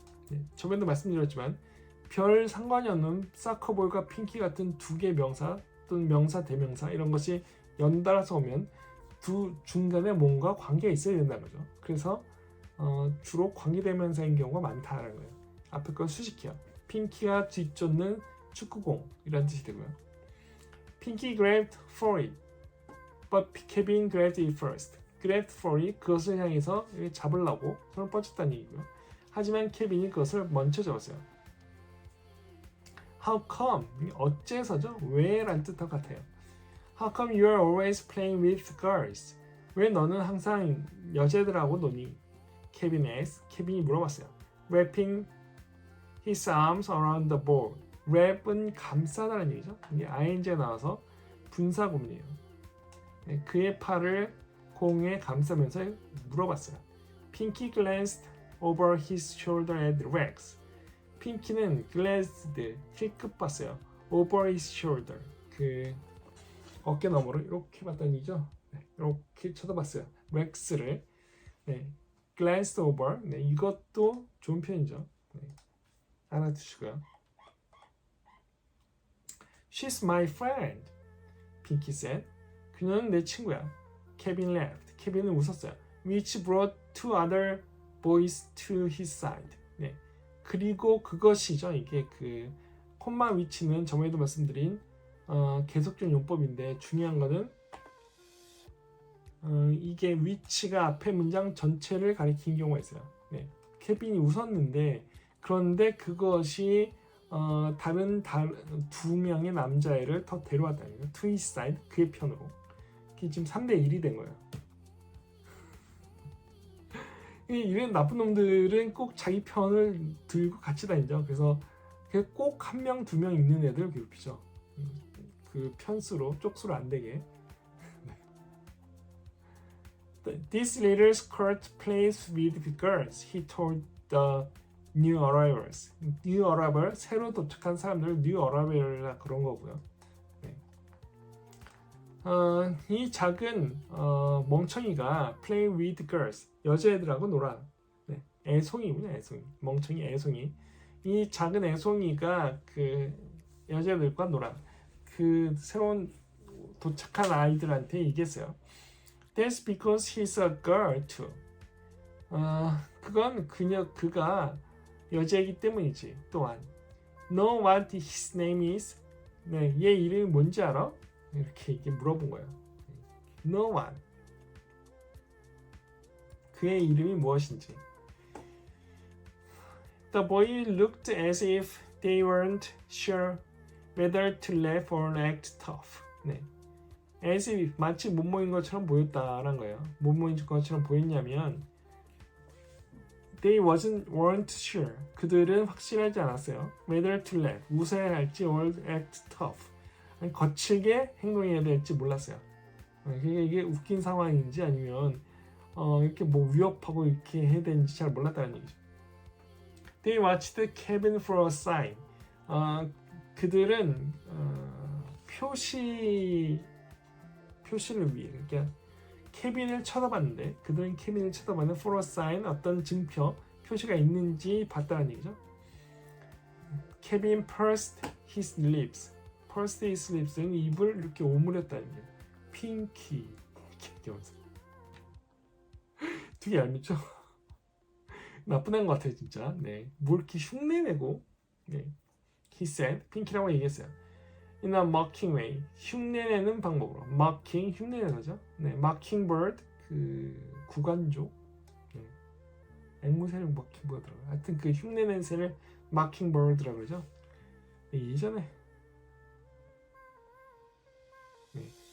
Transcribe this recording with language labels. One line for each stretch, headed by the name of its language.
Korean: 네, 저번에도 말씀드렸지만 별 상관이 없는 사커볼과 핑키 같은 두 개의 명사 또는 명사 대명사 이런 것이 연달아서 오면 두 중간에 뭔가 관계가 있어야 된다는 거죠. 그래서 주로 관계대명사인 경우가 많다는 거예요. 앞에 건 수식해요. 핑키가 뒤쫓는 축구공 이런 뜻이 되고요.
English: Pinky grabbed for it, but Kevin grabbed it first. grabbed for it
Korean: 그것을 향해서 잡으려고 손을 뻗쳤다는 얘기고요. 하지만 케빈이 그것을 먼저 잡았어요.
English: How come?
Korean: 어째서죠? 왜? 라는 뜻과 같아요.
English: How come you are always playing with girls?
Korean: 왜 너는 항상 여자들하고 노니? 케빈이 물어봤어요.
English: Wrapping his arms around the ball.
Korean: wrap은 감싸다는 얘기죠. 이게 ing가 나와서 분사구문이에요. 네, 그의 팔을 공에 감싸면서 물어봤어요.
English: Pinky glanced over his shoulder at Rex.
Korean: 핑키는 glanced, 힐끗 봤어요.
English: over his shoulder,
Korean: 그 어깨 너머로 이렇게 봤다는 얘기죠. 네, 이렇게 쳐다봤어요. 렉스를. 네,
English: glanced over.
Korean: 네, 이것도 좋은 표현이죠. 네, 알아두시고요.
English: She's my friend, 핑키 said.
Korean: 그녀는 내 친구야.
English: Kevin laughed.
Korean: 케빈은 웃었어요.
English: Which brought two other boys to his side.
Korean: 네, 그리고 그것이죠. 이게 그 콤마 위치는 저번에도 말씀드린 계속적 용법인데 중요한 거는 이게 위치가 앞에 문장 전체를 가리키는 경우가 있어요. 네, 케빈이 웃었는데 그런데 그것이 다른 두 명의 남자애를 더 데려왔다는 거예요. to his side, 그의 편으로. 이게 지금 3대1이 된 거예요. 이런 나쁜 놈들은 꼭 자기 편을 들고 같이 다니죠. 그래서 꼭 한 명, 두 명 있는 애들 괴롭히죠. 그 편수로, 쪽수로 안 되게.
English: This little skirt plays with the girls, he told the new arrivals.
Korean: new arrival, 새로 도착한 사람들, new arrival이라 그런 거고요. 네. 이 작은 멍청이가
English: play with girls,
Korean: 여자애들하고 놀아. 네, 애송이군요, 애송이. 멍청이, 애송이. 이 작은 애송이가 그 여자들과 놀아. 그 새로운 도착한 아이들한테 얘기했어요.
English: That's because he's a girl too.
Korean: 그건 그가 여자이기 때문이지.
English: 또한 Know what his name is?
Korean: 네, 얘 이름이 뭔지 알아? 이렇게 물어본 거예요.
English: Know what?
Korean: 그의 이름이 무엇인지.
English: The boy looked as if they weren't sure whether to laugh or act tough.
Korean: 네. as if 마치 못 모인 것처럼 보였다라는 거예요. 못 모인 것처럼 보였냐면
English: they weren't sure.
Korean: 그들은 확실하지 않았어요.
English: whether to laugh,
Korean: 웃어야 할지
English: or act tough.
Korean: 아니, 거칠게 행동해야 될지 몰랐어요. 이게 웃긴 상황인지 아니면 이렇게 뭐 위협하고 이렇게 해야 되는지 잘 몰랐다는 얘기죠.
English: They watched the cabin for a sign.
Korean: 그들은 표시를 위해 그러니까 캐빈을 쳐다봤는데 그들은 캐빈을 쳐다봤는
English: for a sign
Korean: 어떤 증표 표시가 있는지 봤다는 얘기죠.
English: 캐빈 pursed his lips. pursed his lips
Korean: 는 입을 이렇게 오므렸다는 얘기예요. 핑키 이렇게 얘기하면서 되게 얄밉죠? 나쁜 애인 것 같아요 진짜. 네, 뭘 이렇게 흉내내고 네.
English: He said,
Korean: 핑키라고 얘기했어요.
English: In a mocking way,
Korean: 흉내내는 방법으로. mocking, 흉내내는 거죠. 네, mockingbird, 그 구간조. 네. 앵무새를 mockingbird 들어가요. 하여튼 그 흉내내는 새를 mockingbird라고 그러죠. 네, 예전에 네.